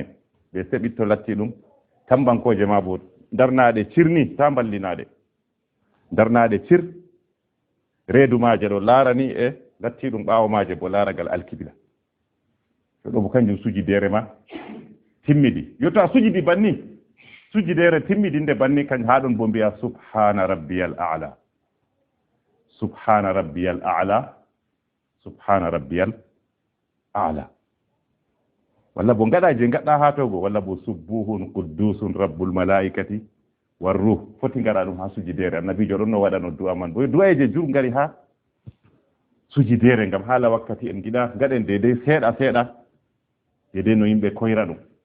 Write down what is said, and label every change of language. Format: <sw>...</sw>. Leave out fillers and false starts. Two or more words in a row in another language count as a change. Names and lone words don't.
<ff>be seɓitto latti ɗum tambankoje ma bo darnaɗe cirni ta ballinaɗe darnaɗe cir reedu maje ɗo laarani e latti ɗum ɓaawo maje bo laaragal alkibla to ɗo bo kanjum sujidere ma timmidi yotto a sujidi banni sujidere timmidinde banni kañ ha ɗon bo mbiya</ff> <ar>سبحان ربي الأعلى سبحان ربي الأعلى سبحان ربي الأعلى</ar> <ff>walla bo gaɗa je gaɗɗa ha togo walla bo</ff> <ar>سبوح قدوس رب الملائكة والروح</ar> <ff>foti gaɗa ɗum ha sujidere annabijo ɗon no waɗano du'a man bo du'aje jur gari ha sujidere ngam haala wakkati en giɗa gaɗen dedei seeɗa seeɗa dedei no yimɓe koyra ɗum</ff>